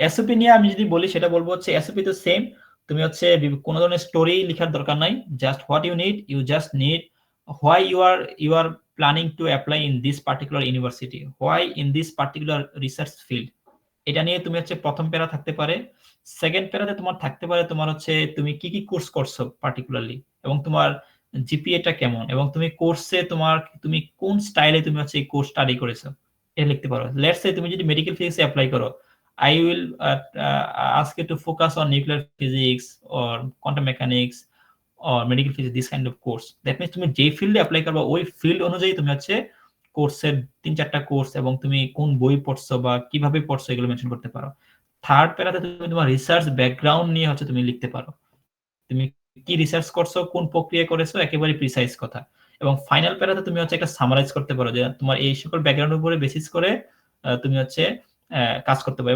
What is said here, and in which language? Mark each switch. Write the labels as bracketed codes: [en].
[bn] SOP নিয়ে আমি যদি বলি, সেটা বলবো হচ্ছে এসওপি তো সেম। তুমি হচ্ছে কোনো ধরনের স্টোরি লেখার দরকার নাই। [en] Just what you just need why you are planning to apply in this particular university, why in this particular research field. [bn] এটা নিয়ে তুমি হচ্ছে প্রথম প্যারা থাকতে পারে। সেকেন্ড প্যারাতে তোমার থাকতে পারে তোমার হচ্ছে তুমি কি কোর্স করছো পার্টিকুলারলি, এবং তোমার জিপিএটা কেমন, এবং তুমি কোর্সে তুমি কোন স্টাইলে তুমি হচ্ছে এই কোর্স স্টাডি করেছো, এটা লিখতে পারো। লেটস সে তুমি যদি মেডিকেল ফিজিক্সে অ্যাপ্লাই করো, [en] I will ask you to focus on nuclear physics or quantum mechanics or medical physics, this kind of course. That means [bn] তুমি যে ফিল্ডে অ্যাপ্লাই করবা ওই ফিল্ড অনুযায়ী তুমি হচ্ছে কোর্সের 3-4টা কোর্স এবং তুমি কোন বই পড়ছো বা কিভাবে পড়ছো এগুলো মেনশন করতে পারো। থার্ড প্যারাতে তুমি তোমার রিসার্চ ব্যাকগ্রাউন্ড নিয়ে হচ্ছে তুমি লিখতে পারো, তুমি কি রিসার্চ করছো, কোন প্রক্রিয়া করেছো, একেবারে প্রিসাইজ কথা। এবং ফাইনাল প্যারাতে তুমি হচ্ছে একটা সামারাইজ করতে পারো যে তোমার এই সকল ব্যাকগ্রাউন্ডের উপরে বেসিস করে তুমি হচ্ছে কাজ করতে পারো।